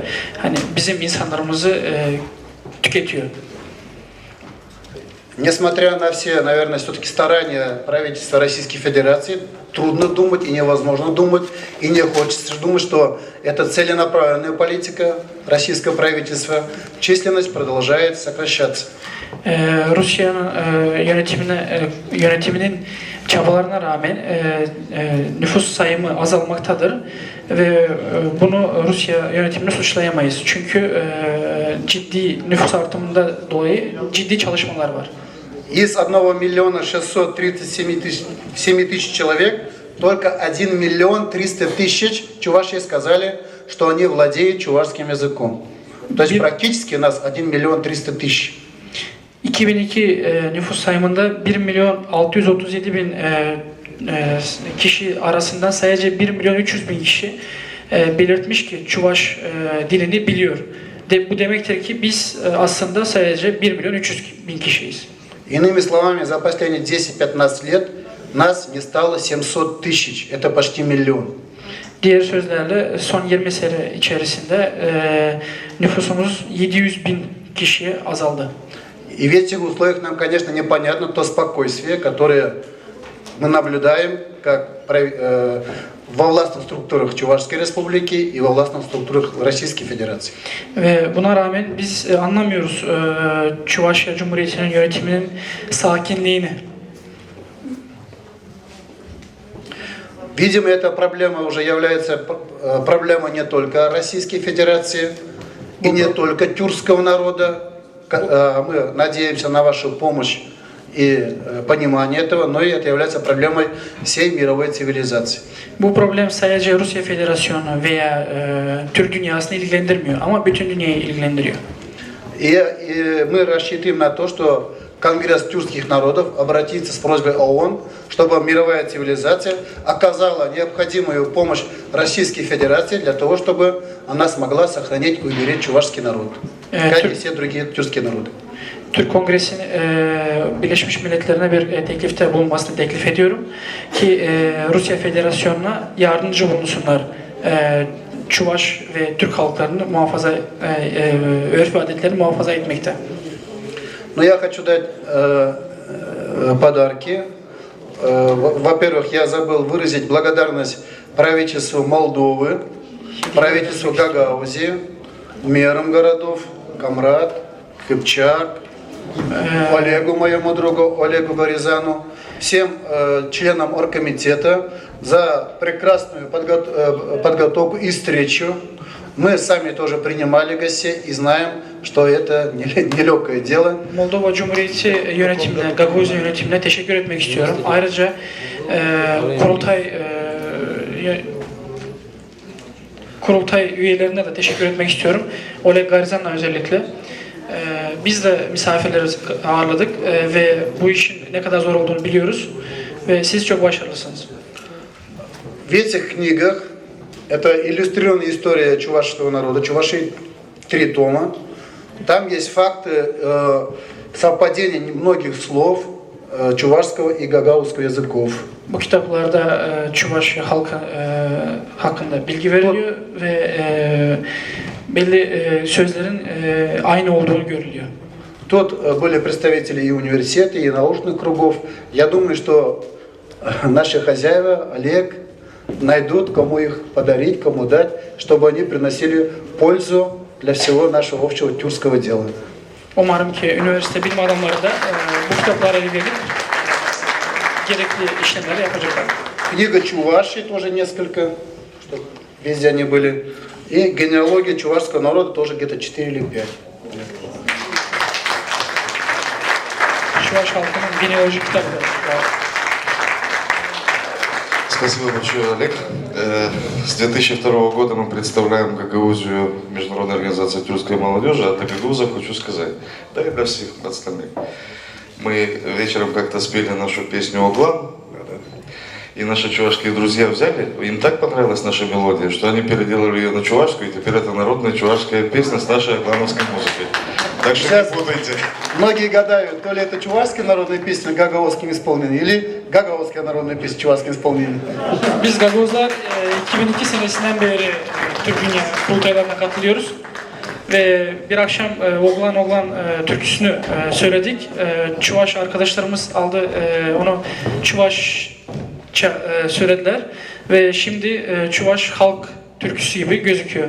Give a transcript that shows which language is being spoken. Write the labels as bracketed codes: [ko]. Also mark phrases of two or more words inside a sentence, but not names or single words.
[tr] Hani bizim insanlarımızı tüketiyor. [ru] Несмотря на все, наверное, все-таки старания правительства Российской Федерации, трудно думать и невозможно думать, и не хочется думать, что это целенаправленная политика российского правительства. Численность продолжает сокращаться. [tr] Rusya'nın yönetiminin çabalarına rağmen nüfus sayımı azalmaktadır ve bunu Rusya yönetimini suçlayamayız. Çünkü ciddi nüfus artımında dolayı ciddi çalışmalar var. [ru] Из 1 миллиона 637 тысяч человек только 1 миллион 300 тысяч Чувашии сказали, что они владеют чувашским языком. То есть практически у нас 1 миллион 300 тысяч. [tr] 2002 nüfus sayımında 1 milyon 637 bin kişi arasından sadece 1 milyon 300 bin kişi belirtmiş ki Çuvaş dilini biliyor. Bu demektir ki biz aslında sadece 1 milyon 300 bin kişiyiz. [ru] Иными словами, за последние 10-15 лет нас не стало 700 тысяч. Это почти миллион. [tr] Diğer sözlerle son 20 sene içerisinde nüfusumuz 700 bin kişiye azaldı. [ru] И в этих условиях нам, конечно, непонятно то спокойствие, которое мы наблюдаем как во властных структурах Чувашской Республики и во властных структурах Российской Федерации. [tr] Ve buna rağmen biz anlamıyoruz Çuvaşya Cumhuriyeti'nin yönetiminin sakinliğini. [ru] Видимо, эта проблема уже является проблемой не только Российской Федерации и не только тюркского народа. Мы надеемся на вашу помощь и понимание этого, но и это является проблемой всей мировой цивилизации. [tr] Bu problem sadece Rusya Federasyonu veya Türk dünyasını ilgilendirmiyor ama bütün dünyayı ilgilendiriyor. [ru] И мы рассчитываем на то, что Конгресс тюркских народов обратится с просьбой ООН, чтобы мировая цивилизация оказала необходимую помощь Российской Федерации для того, чтобы она смогла сохранить и уберечь чувашский народ, как и все другие тюркские народы. [tr] Türk Kongresi'nin Birleşmiş Milletler'e bir teklifte bulunmasını teklif ediyorum ki Rusya Federasyonu'na yardımcı bulunsunlar. Çuvaş ve Türk halklarını muhafaza, örf ve adetlerini muhafaza etmekte. [ru] Но я хочу дать подарки. Во-первых, я забыл выразить благодарность правительству Молдовы, правительству Гагаузии, мэрам городов, Камрад, Кыпчак, Олегу, моему другу, Олегу Горизану, всем членам оргкомитета за прекрасную подготовку и встречу. Мы сами тоже принимали гостей и знаем, что это нелегкое дело. [tr] Moldova Cumhuriyeti yönetimine, Gagauzyia yönetimine teşekkür etmek istiyorum. Ayrıca kurultay üyelerine de teşekkür etmek istiyorum. Oleg Garizan'la özellikle. Biz de misafirleri ağırladık ve bu işin ne kadar zor olduğunu biliyoruz ve siz çok başarılısınız. [ru] В этих книгах это иллюстрированная история чувашского народа, Чувашии 3 тома. Там есть факты совпадения многих слов чувашского и гагаузского языков. [tr] Bu kitaplarda Çuvaş halkı hakkında bilgi veriliyor ve belli sözlerin aynı olduğunu görülüyor. [ru] Тут были представители и университета, и научных кругов. Я думаю, что наши хозяева, Олег, найдут, кому их подарить, кому дать, чтобы они приносили пользу для всего нашего общего тюркского дела. [tr] Umarım ki üniversite bilim adamları da bu kitaplara el verip gerekli işlemleri yapacaklar. [ru] Книга Чувашии тоже несколько, чтобы везде они были. И генеалогия чувашского народа тоже где-то 4 или 5. [tr] Çuvaş halkının genealoji kitabı da var. [ru] Спасибо большое, Олег. С 2002 года мы представляем Гагаузию Международной организации тюркской молодежи, а для гагаузов хочу сказать, да и для всех остальных. Мы вечером как-то спели нашу песню «Оглан», и наши чувашские друзья взяли, им так понравилась наша мелодия, что они переделали ее на чувашскую, и теперь это народная чувашская песня с нашей оглановской музыкой. Так что не путайте. Многие гадают, то ли это чувашская народная песня гагаузским исполнением, или гагаузская народная песня чувашским исполнением. [tr] Biz Gagavuzlar 2002 senesinden beri Türk Dünya kurultaylarına katılıyoruz ve bir akşam Oğlan Oğlan türküsünü söyledik. Çuvaş arkadaşlarımız aldı onu Çuvaşça söylediler ve şimdi Çuvaş halk türküsü gibi gözüküyor.